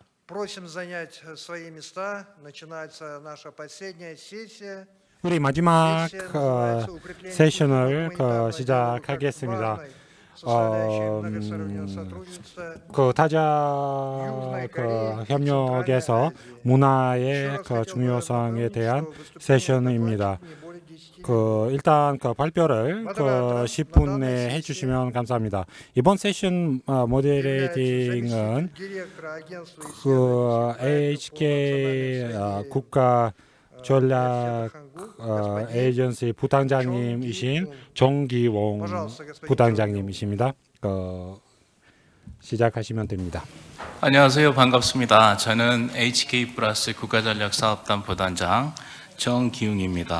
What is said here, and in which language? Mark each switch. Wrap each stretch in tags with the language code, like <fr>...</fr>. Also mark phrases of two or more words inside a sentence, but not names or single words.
<ru>Просим занять свои места. Начинается наша последняя сессия.</ru> <ko>우리 마지막</ko> <ru>Сессия называется «Укрепление</ru> <ko>세션을</ko> <ru>культурно-гуманитарного диалога как</ru> <ko>시작하겠습니다.</ko> <ru>важной составляющей многостороннего сотрудничества</ru> <ko>다자</ko> <ru>Южной Кореи и</ru> <ko>협력에서</ko> <ru>Центральной Азии.</ru> <ko>문화의</ko> <ru>Еще раз хотел бы</ru> <ko>중요성에</ko> <ru>напомнить,</ru> <ko>대한</ko> <ru>что выступление</ru> <ko>세션입니다.</ko> <ru>докладчика не более 10 минут.</ru> <ko>일단 발표를</ko> <ru>Модератор</ru> <ko>10분</ko> <ru>на данной</ru> <ko>내에</ko> <ru>сессии</ru> <ko>해주시면 감사합니다. 이번 세션</ko> <ru>является</ru> <ko>모델레이팅은</ko> <ru>заместитель директора агентства исследований и проектов по</ru> <ko>HK</ko> <ru>национальной</ru> <ko>국가 전략</ko> <ru>господин</ru> <ko>에이전시 부단장님이신 정기홍</ko> <ru>Пожалуйста, господин</ru> <ko>부단장님이십니다. 시작하시면 됩니다. 안녕하세요. 반갑습니다. 저는 HK 플러스 국가전략사업단 부단장 정기웅입니다.</ko>